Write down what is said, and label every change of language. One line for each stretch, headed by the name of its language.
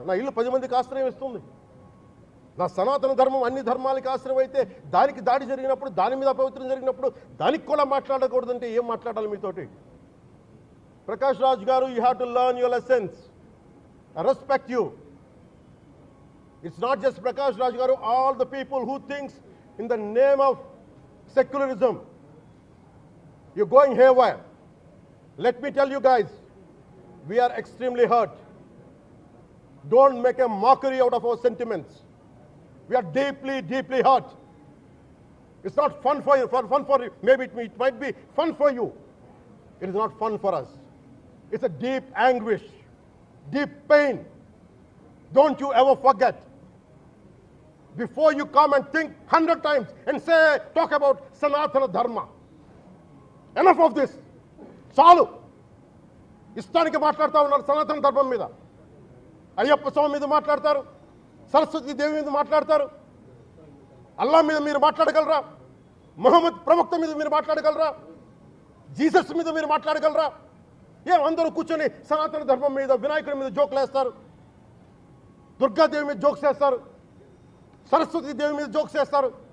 Telugu: నా ఇల్లు 10 మందికి ఆశ్రయం ఇస్తుంది. నా సనాతన ధర్మం అన్ని ధర్మాలకి ఆశ్రయం అయితే దానికి దాడి జరిగినప్పుడు, దాని మీద అపవిత్రం జరిగినప్పుడు దానికి కూడా మాట్లాడకూడదంటే ఏం మాట్లాడాలి మీతోటి?
English: Prakash Raj garu, you have to learn your lessons. I respect you. It's not just Prakash Raj garu, all the people who thinks in the name of secularism, you're going haywire. Let me tell you guys, we are extremely hurt. Don't make a mockery out of our sentiments. We are deeply, deeply hurt. It's not fun for you, maybe it might be fun for you. It is not fun for us. It's a deep anguish, deep pain. Don't you ever forget. Before you come and think 100 times and talk about Sanatana Dharma. Enough of this.
Telugu: చాలు. ఇష్టానికి మాట్లాడుతూ ఉన్నారు సనాతన ధర్మం మీద. అయ్యప్ప స్వామి మీద మాట్లాడతారు, సరస్వతి దేవి మీద మాట్లాడతారు. అల్లా మీద మీరు మాట్లాడగలరా? మహమ్మద్ ప్రవక్త మీద మీరు మాట్లాడగలరా? జీసస్ మీద మీరు మాట్లాడగలరా? అందరూ కూర్చొని సనాతన ధర్మం మీద, వినాయకుడి మీద జోకులు వేస్తారు, దుర్గాదేవి మీద జోక్స్ వేస్తారు, సరస్వతి దేవి మీద జోక్స్ వేస్తారు.